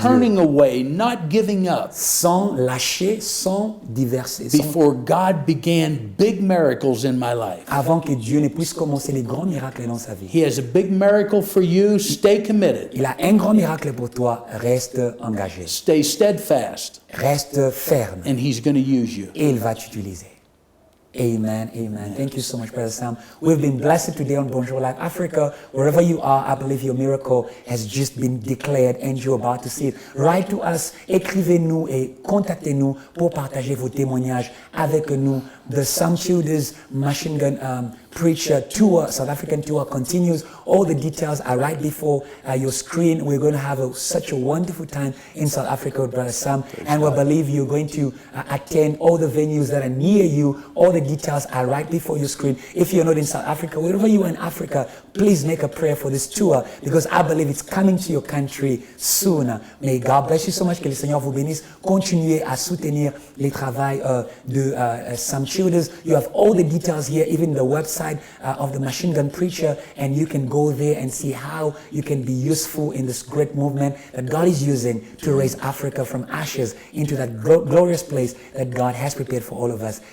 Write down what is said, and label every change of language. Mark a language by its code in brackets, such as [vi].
[en] Not turning away, not giving up. [fr] Sans lâcher, sans diverser. [en] Before God began big miracles in my life. [fr] Avant que Dieu ne puisse commencer les grands miracles dans sa vie. [en] He has a big miracle for you. Stay committed. [fr] Il a un grand miracle pour toi. Reste engagé. [en] Stay steadfast. [fr] Reste ferme. [en] And he's going to use you. [fr] Et il va t'utiliser. [en] Amen, amen. Thank you so much, Brother Sam. We've been blessed today on Bonjour Live Africa. Wherever you are, I believe your miracle has just been declared and you're about to see it. Write to us, [fr] écrivez-nous et contactez-nous pour partager vos témoignages avec nous. [en] The Sam Childers Machine Gun Preacher Tour, South African tour continues. All the details are right before your screen. We're going to have such a wonderful time in South Africa with Brother Sam. And we believe you're going to attend all the venues that are near you. All the details are right before your screen. If you're not in South Africa, wherever you are in Africa, please make a prayer for this tour because I believe it's coming to your country soon. May God bless you so much. [fr] Que le Seigneur vous bénisse. Continuez à soutenir les travaux de Sam Childers. [en] You have all the details here, even the website of the Machine Gun Preacher, and you can go there and see how you can be useful in this great movement that God is using to raise Africa from ashes into that glorious place that God has prepared for all of us.